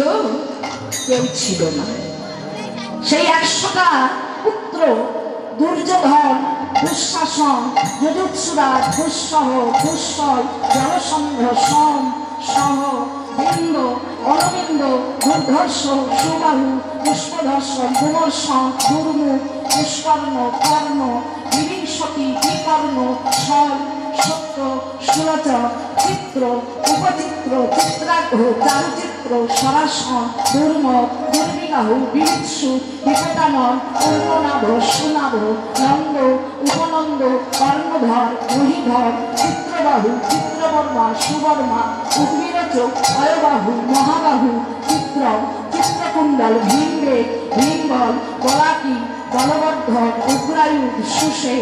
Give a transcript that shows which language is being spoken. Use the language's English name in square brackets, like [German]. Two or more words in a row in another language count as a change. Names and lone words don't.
[Bangla] কেউ ছিল না। সেই 100টা পুত্র দুর্যোধন, দুঃশাসন, যজুৎসুরাজ, দুঃসহ, দুঃসল, জলসন্ধ, সম, সহ, বৃন্দ, অরবিন্দ, দুর্ধর্ষ, সুবাহু, পুষ্পধর্ষণ, দুমর্ষণ, দুর্মুখ, দুষ্কর্ণ, কর্ণ, বিবিংশতি, বিকর্ণ, সল, সত্য, সুলোচন, চিত্র, উপচিত্র, চিত্রাগ্র, চারুচিত্র, সরাসন, দুর্ম, দুর্বিবাহু, বিবিৎসু, বিপদানন, পূর্ণনাভ, সুনাভ, নন্দ, উপনন্দ, কর্ণধর, মহিধর, চিত্রবাহু, চিত্রবর্মা, সুবর্মা, উদ্ভিরচক, অয়বাহু, মহাবাহু, চিত্র, চিত্রকুণ্ডল, ভীমবেগ, ভীমবল, বলাকি, বলবর্ধর, উগ্রায়ুধ, সুষেন,